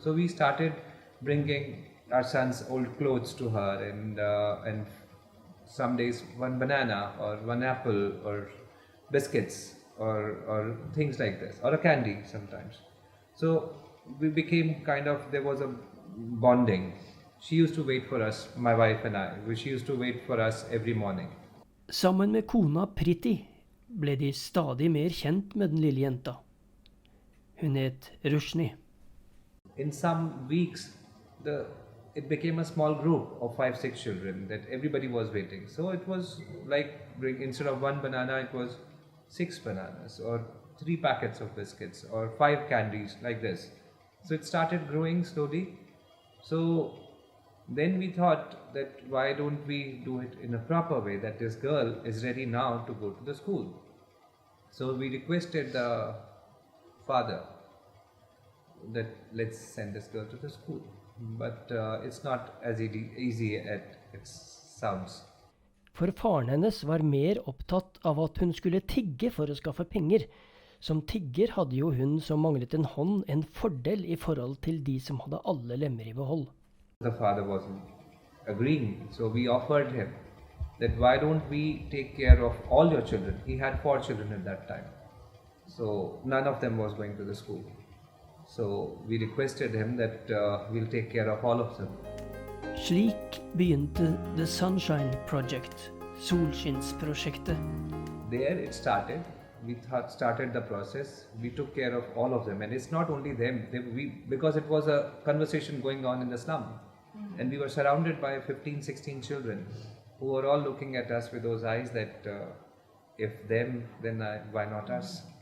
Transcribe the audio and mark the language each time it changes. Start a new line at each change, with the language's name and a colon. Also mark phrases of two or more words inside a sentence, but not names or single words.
English: So we started bringing our son's old clothes to her, and some days one banana or one apple or biscuits or things like this, or a candy sometimes. So we became there was a bonding. She used to wait for us, my wife and I. She used to wait for us every morning.
Norwegian: Sammen med kona Priti ble de stadig mer kjent med den lille jenta. Hun het Rushni.
English: In some weeks, it became a small group of 5-6 children that everybody was waiting. So it was like, instead of one banana, it was 6 bananas or 3 packets of biscuits or 5 candies like this. So it started growing slowly. So then we thought that why don't we do it in a proper way, that this girl is ready now to go to the school. So we requested the father that let's send this girl to the school. But it's not as easy as it sounds.
Norwegian: For faren hennes var mer opptatt av at hun skulle tigge for å skaffe penger. Som tigger hadde jo hun som manglet en hånd en fordel i forhold til de som hadde alle lemmer i behold.
English: The father wasn't agreeing, so we offered him that why don't we take care of all your children. He had 4 children at that time, so none of them was going to the school. So we requested him that we'll take care of all of them.
Norwegian: Slik begynte The Sunshine Project, solskinnsprosjektet.
English: There it started. We started the process. We took care of all of them, and it's not only them. Because it was a conversation going on in the slum, and we were surrounded by 15-16 children who were all looking at us with those eyes that if them, then why not us?